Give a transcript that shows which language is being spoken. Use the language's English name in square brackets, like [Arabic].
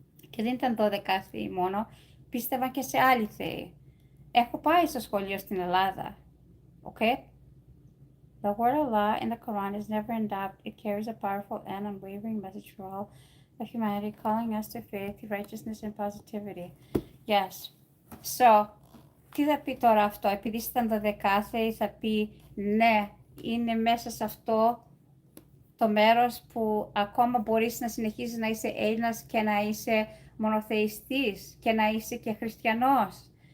[Greek] Και δεν ήταν 12η μόνο. Πίστευα και σε άλλη θεή. Έχω πάει στο σχολείο στην Ελλάδα. [English] Okay? The word Allah in the Quran is never in doubt. It carries a powerful and unwavering message for all of humanity, calling us to faith, righteousness, and positivity. Yes. So, [Greek] τι θα πει τώρα αυτό? Επειδή ήταν 12η, θα πει ναι, είναι μέσα σε αυτό το μέρος που ακόμα μπορείς να συνεχίσεις να είσαι Έλληνας και να είσαι μονοθεϊστής και να είσαι και χριστιανός.